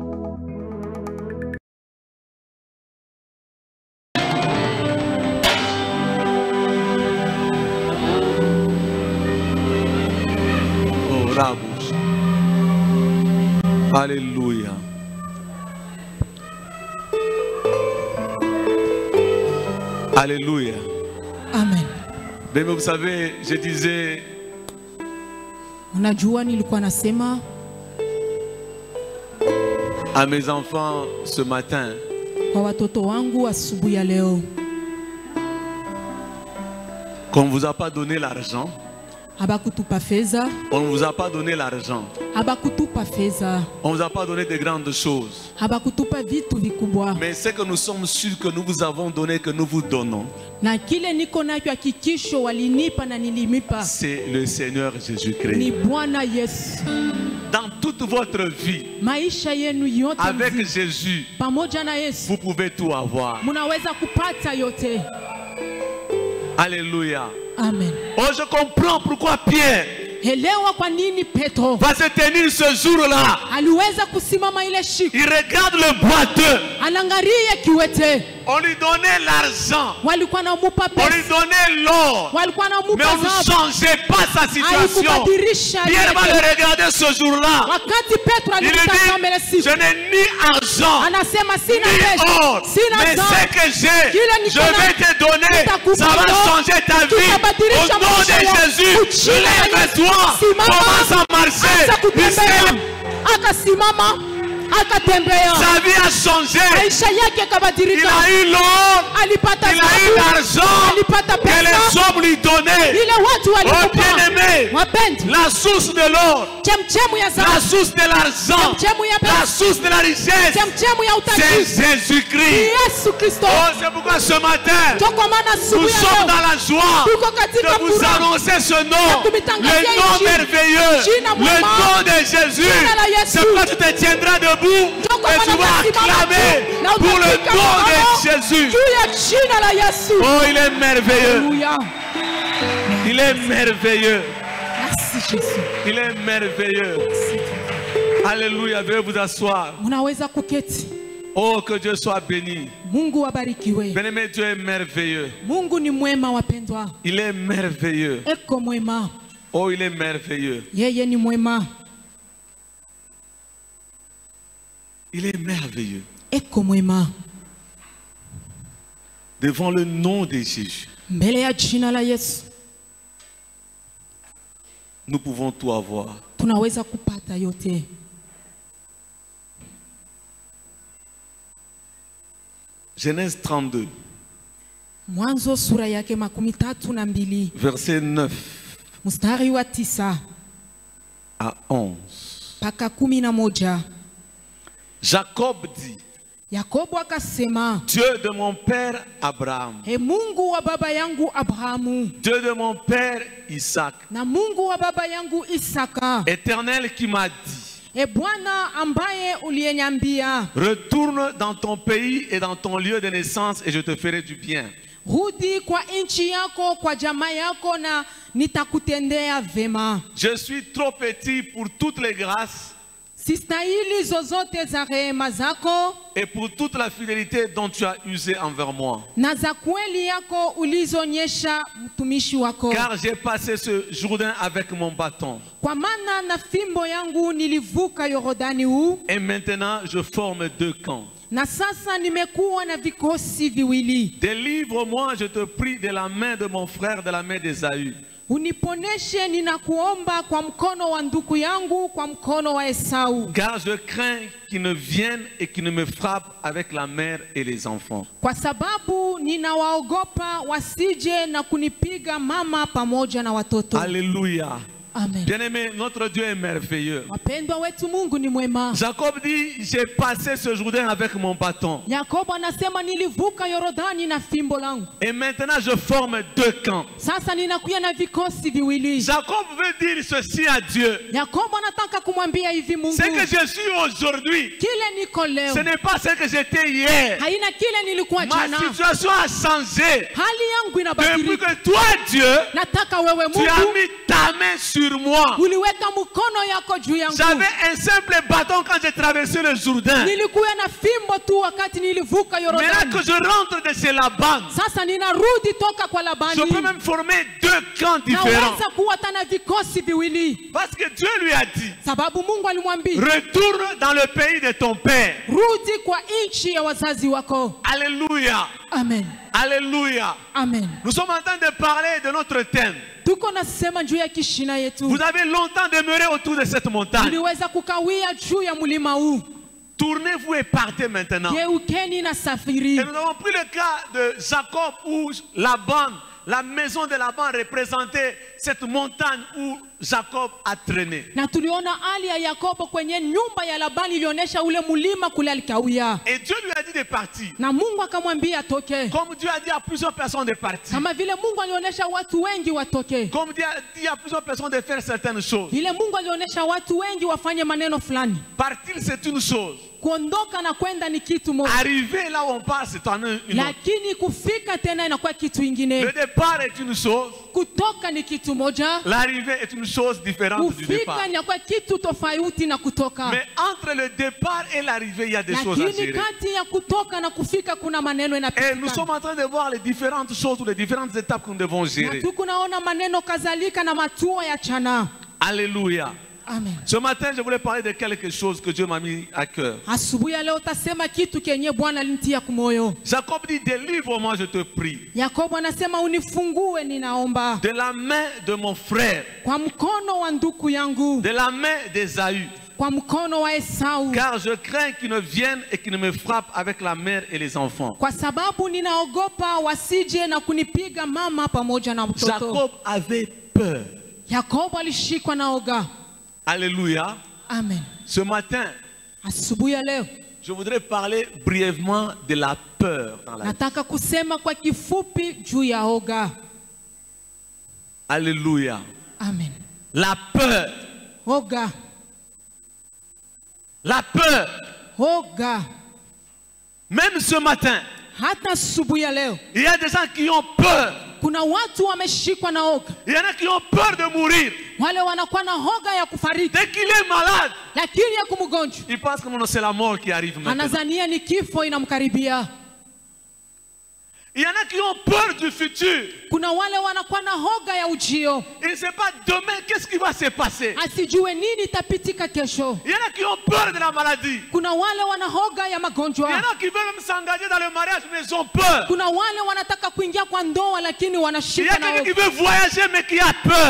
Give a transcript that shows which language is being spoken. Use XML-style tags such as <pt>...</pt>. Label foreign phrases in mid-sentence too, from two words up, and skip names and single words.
<fr>Alléluia. Alléluia. Amen. Mais vous savez, je disais,</fr> <sw>unajua nilikuwa nasema</sw> <fr>à mes enfants ce matin,</fr> <sw>kwa watoto wangu asubuhi ya leo,</sw> <fr>qu'on ne vous a pas donné l'argent.</fr> <sw>habakutupa fedha,</sw> <fr>On ne vous a pas donné l'argent.</fr> <sw>habakutupa fedha,</sw> <fr>On ne vous a pas donné de grandes choses.</fr> <sw>habakutupa vitu vikubwa,</sw> <fr>Mais ce que nous sommes sûrs que nous vous avons donné, que nous vous donnons,</fr> <sw>na kile niko nacho hakikisho walinipa na nilimipa</sw> <fr>c'est le Seigneur</fr> <sw>ni</sw> <fr>Jésus-Christ.</fr> <sw>Bwana Yesu.</sw> <fr>Dans toute votre vie,</fr> <sw>Maisha yenu yote</sw> <fr>avec</fr> <sw>mzima,</sw> <fr>Jésus,</fr> <sw>pamoja na Yesu</sw> <fr>vous pouvez tout avoir.</fr> <sw>munaweza kupata yote.</sw> <fr>Alléluia. Amen. Oh, je comprends pourquoi Pierre</fr> <sw>Elewa kwa nini Petro</sw> <fr>va se tenir ce jour-là.</fr> <sw>aliweza kusimama ile siku,</sw> <fr>Il regarde le boiteux.</fr> <sw>anangaria kiwete,</sw> <fr>On lui donnait l'argent.</fr> <sw>walikuwa namupa</sw> <fr>On lui</fr> <sw>pesa,</sw> <fr>donnait l'or.</fr> <sw>walikuwa</sw> <fr>Mais</fr> <sw>namupa</sw> <fr>on ne</fr> <sw>dhahabu,</sw> <fr>changeait pas sa situation.</fr> <sw>haikubadilisha</sw> <fr>Pierre va</fr> <sw>yeye.</sw> <fr>le regarder ce jour-là.</fr> <sw>Wakati Petro</sw> <fr>Il lui</fr> <sw>alimtazama ile</sw> <fr>dit,</fr> <sw>siku,</sw> <fr>je n'ai ni argent,</fr> <sw>anasema sina</sw> <fr>ni</fr> <sw>pesa,</sw> <fr>or.</fr> <sw>sina</sw> <fr>Mais ce</fr> <sw>dhahabu,</sw> <fr>que j'ai,</fr> <sw>Kile niko</sw> <fr>je vais</fr> <sw>nacho,</sw> <fr>te donner.</fr> <sw>nitakupa</sw> <fr>Ça va</fr> <sw>leo,</sw> <fr>changer ta vie.</fr> <sw>tutabadilisha</sw> <fr>Au nom</fr> <sw>maisha</sw> <fr>de</fr> <sw>yako.</sw> <fr>Jésus,</fr> <sw>Uchina</sw> <fr>lève-toi.</fr> <sw>simama,</sw> <fr>Commence à marcher.</fr> <sw>anza</sw> <fr>Il</fr> <sw>kutembea,</sw> <fr>s'est-</fr> <sw>akasimama, akatembea,</sw> <fr>Sa vie a changé.</fr> <sw>maisha yake</sw> <fr>Il</fr> <sw>yakabadilika,</sw> <fr>a eu l'or.</fr> <sw>alipata</sw> <fr>Il a eu</fr> <sw>dhahabu,</sw> <fr>l'argent</fr> <sw>alipata</sw> <fr>que les</fr> <sw>pesa,</sw> <fr>hommes lui donnaient.</fr> <sw>ile watu</sw> <fr>Oh</fr> <sw>walikupa.</sw> <fr>bien-aimé,</fr> <sw>Wapendi,</sw> <fr>la source de l'or,</fr> <sw>chemchemu ya</sw> <fr>la</fr> <sw>dhahabu,</sw> <fr>source de l'argent,</fr> <sw>chemchemu ya</sw> <fr>la</fr> <sw>pesa,</sw> <fr>source de la richesse,</fr> <sw>chemchemu ya</sw> <fr>c'est</fr> <sw>utajiri ni</sw> <fr>Jésus-Christ.</fr> <sw>Yesu Kristo.</sw> <fr>Oh, c'est pourquoi ce matin,</fr> <sw>Ndio kwa maana</sw> <fr>nous</fr> <sw>asubuhi ya</sw> <fr>sommes</fr> <sw>leo</sw> <fr>dans la joie</fr> <sw>tuko katika</sw> <fr>de vous</fr> <sw>furaha</sw> <fr>annoncer ce nom,</fr> <sw>kumitangazia</sw> <fr>le nom</fr> <sw>jina.</sw> <fr>merveilleux,</fr> <sw>Jina</sw> <fr>le</fr> <sw>mwema.</sw> <fr>nom de Jésus.</fr> <sw>Jina la Yesu.</sw> <fr>C'est pourquoi tu te tiendras debout</fr> <sw>Ndio kwa</sw> <fr>et tu</fr> <sw>maana</sw> <fr>vas</fr> <sw>utasimama</sw> <fr>acclamer</fr> <sw>tu, na</sw> <fr>pour le</fr> <sw>utapiga</sw> <fr>nom</fr> <sw>mkono</sw> <fr>de Jésus.</fr> <sw>juu ya jina la Yesu.</sw> <fr>Oh, il est merveilleux. Alléluia. Il est merveilleux. Merci Jésus. Il est merveilleux. Alléluia. Veuillez vous asseoir.</fr> <sw>Munaweza kuketi.</sw> <fr>Oh, que Dieu soit béni.</fr> <sw>Mungu abarikiwe.</sw> <fr>Bien-aimé, Dieu est merveilleux.</fr> <sw>Mungu ni mwema wapendwa.</sw> <fr>Il est merveilleux.</fr> <sw>Eko mwema.</sw> <fr>Oh, il est merveilleux.</fr> <sw>Yeye ni mwema.</sw> <fr>Il est merveilleux.</fr> <sw>Eko mwema.</sw> <fr>Devant le nom de Jésus,</fr> <sw>Mbele ya jina la Yesu</sw> <fr>nous pouvons tout avoir.</fr> <sw>tunaweza kupata yote.</sw> <fr>Genèse 32,</fr> <sw>Mwanzo sura yake 32</sw> <fr>verset 9</fr> <sw>mstari wa 9</sw> <fr>à 11.</fr> <sw>mpaka 11.</sw> <fr>Jacob dit,</fr> <sw>Yakobo akasema,</sw> <fr>Dieu de mon père Abraham,</fr> <sw>e Mungu wa baba yangu Abrahamu</sw> <fr>Dieu de mon père Isaac,</fr> <sw>na Mungu wa baba yangu Isaka,</sw> <fr>Éternel qui m'a dit,</fr> <sw>e Bwana ambaye uliyeniambia,</sw> <fr>retourne dans ton pays et dans ton lieu de naissance et je te ferai du bien.</fr> <sw>rudi kwa nchi yako, kwa jamaa yako, na nitakutendea vema.</sw> <fr>Je suis trop petit pour toutes les grâces</fr> <sw>Sistahili zozote za rehema zako</sw> <fr>et pour toute la fidélité dont tu as usé envers moi.</fr> <sw>na za kweli yako ulizonyesha mtumishi wako,</sw> <fr>Car j'ai passé ce Jourdain avec mon bâton.</fr> <sw>kwa maana na fimbo yangu nilivuka Yordani huu,</sw> <fr>Et maintenant je forme deux camps.</fr> <sw>na sasa nimekuwa na vikosi viwili.</sw> <fr>Délivre-moi, je te prie, de la main de mon frère, de la main d'Ésaü.</fr> <sw>Uniponeshe, ninakuomba, kwa mkono wa ndugu yangu, kwa mkono wa Esau,</sw> <fr>Car je crains qu'il ne vienne et qu'il ne me frappe avec la mère et les enfants.</fr> <sw>kwa sababu ninawaogopa wasije na kunipiga mama pamoja na watoto.</sw> <fr>Alléluia. Amen. Bien-aimé, notre Dieu est merveilleux.</fr> <sw>Wapendwa wetu, Mungu ni mwema.</sw> <fr>Jacob dit, j'ai passé ce Jourdain avec mon bâton.</fr> <sw>Yakobo anasema nilivuka Yorodani na fimbo langu.</sw> <fr>Et maintenant je forme deux camps.</fr> <sw>Sasa ninakuya na vikosi viwili.</sw> <fr>Jacob veut dire ceci à Dieu.</fr> <sw>Yakobo anataka kumwambia hivi Mungu,</sw> <fr>Ce que je suis aujourd'hui,</fr> <sw>kile niko leo</sw> <fr>ce n'est pas ce que j'étais hier.</fr> <sw>haina kile nilikuwa</sw> <fr>Ma</fr> <sw>jana.</sw> <fr>situation a changé.</fr> <sw>Hali yangu</sw> <fr>Depuis</fr> <sw>inabadilika.</sw> <fr>que toi, Dieu,</fr> <sw>Nataka wewe</sw> <fr>tu as</fr> <sw>Mungu</sw> <fr>mis ta main sur moi.</fr> <sw>uliweka mkono yako juu yangu.</sw> <fr>J'avais un simple bâton quand j'ai traversé le Jourdain.</fr> <sw>Nilikuwa na fimbo tu wakati nilivuka</sw> <fr>Maintenant</fr> <sw>Yorodani.</sw> <fr>que je rentre de chez Laban,</fr> <sw>Sasa ninarudi toka kwa Labani.</sw> <fr>je peux même former deux camps différents.</fr> <sw>Naweza kuwa tana vikosi viwili.</sw> <fr>Parce que Dieu lui a dit,</fr> <sw>Sababu Mungu alimwambia</sw> <fr>retourne dans le pays de ton père.</fr> <sw>rudi kwa nchi ya wazazi wako.</sw> <fr>Alléluia. Amen. Alléluia. Amen. Nous sommes en train de parler de notre thème.</fr> <sw>Tuko nasema juu ya kishina yetu.</sw> <fr>Vous avez longtemps demeuré autour de cette montagne.</fr> <sw>Tuliweza kukawia juu ya mlima huu.</sw> <fr>Tournez-vous et partez maintenant.</fr> <sw>Geukeni na safiri.</sw> <fr>Et nous avons pris le cas de Jacob où Laban, la maison de Laban représentait cette montagne où Jacob a traîné.</fr> <sw>Na tuliona hali ya Yakobo kwenye nyumba ya Labani ilionyesha ule mlima kule alikawia.</sw> <fr>Et Dieu lui a dit de partir.</fr> <sw>Na Mungu akamwambia atoke.</sw> <fr>Comme Dieu a dit à plusieurs personnes de partir.</fr> <sw>Kama vile Mungu alionyesha watu wengi watoke.</sw> <fr>Comme Dieu a dit à plusieurs personnes de faire certaines choses.</fr> <sw>Vile Mungu alionyesha watu wengi wafanye maneno fulani.</sw> <fr>Partir, c'est une chose.</fr> <sw>Kuondoka na kwenda ni kitu moja.</sw> <fr>Arriver là où on part, c'est une autre.</fr> <sw>Lakini kufika tena inakuwa kitu ingine.</sw> <fr>Le départ est une chose.</fr> <sw>Kutoka ni kitu moja.</sw> <fr>L'arrivée est une chose différente du départ.</fr> <sw>Kufika inakuwa kitu tofauti na kutoka.</sw> <fr>Mais entre le départ et l'arrivée, il y a des choses à</fr> <sw>Lakini</sw> <fr>gérer.</fr> <sw>kati ya kutoka na kufika kuna maneno</sw> <fr>Et nous</fr> <sw>yanapitikana.</sw> <fr>sommes en train de voir les différentes choses ou les différentes étapes que nous devons</fr> <sw>Na</sw> <fr>gérer.</fr> <sw>tuko naona maneno kadhalika na matua ya chana.</sw> <fr>Alléluia. Amen. Ce matin, je voulais parler de quelque chose que Dieu m'a mis à cœur.</fr> <sw>Asubuhi ya leo tasema kitu kenye Bwana alinitia kumoyo.</sw> <fr>Jacob dit, délivre-moi, je te prie,</fr> <sw>Yakobo anasema unifungue, ninaomba,</sw> <fr>de la main de mon frère,</fr> <sw>kwa mkono wa ndugu yangu,</sw> <fr>de la main d'Ésaü,</fr> <sw>kwa mkono wa Esau,</sw> <fr>car je crains qu'il ne vienne et qu'il ne me frappe avec la mère et les enfants.</fr> <sw>kwa sababu ninaogopa wasije na kunipiga mama pamoja na mtoto.</sw> <fr>Jacob avait peur.</fr> <sw>Yakobo alishikwa na oga.</sw> <fr>Alléluia. Amen. Ce matin,</fr> <sw>Asubuhi ya leo</sw> <fr>je voudrais parler brièvement de la peur dans la vie.</fr> <sw>nataka kusema kwa kifupi juu ya oga.</sw> <fr>Alléluia. Amen. La peur.</fr> <sw>Oga.</sw> <fr>La peur.</fr> <sw>Oga.</sw> <fr>Même ce matin,</fr> <sw>Hata asubuhi ya leo</sw> <fr>il y a des gens qui ont peur.</fr> <sw>kuna watu wameshikwa na oga.</sw> <fr>Il y en a qui ont peur de mourir.</fr> <sw>Wale wanakuwa na hoga ya kufariki,</sw> <fr>Dès qu'il est malade,</fr> <sw>lakini ya kumgonjwa</sw> <fr>il pense que non, c'est la mort qui arrive maintenant.</fr> <sw>anazania ni kifo inamkaribia.</sw> <fr>Il y en a qui ont peur du futur.</fr> <sw>Kuna wale wanakuwa na hoga ya ujio,</sw> <fr>Il ne sait pas demain qu'est-ce qui va se passer.</fr> <sw>asijue nini itapitika kesho.</sw> <fr>Il y en a qui ont peur de la maladie.</fr> <sw>Kuna wale wana hoga ya</sw> <fr>Il y en</fr> <sw>magonjwa.</sw> <fr>a qui veulent même s'engager dans le mariage, mais ils ont peur.</fr> <sw>Kuna wale wanataka kuingia kwa ndoa lakini</sw> <fr>Il y a</fr> <sw>wanashikwa na</sw> <fr>quelqu'un qui</fr> <sw>hoga.</sw> <fr>veut voyager, mais qui a peur.</fr>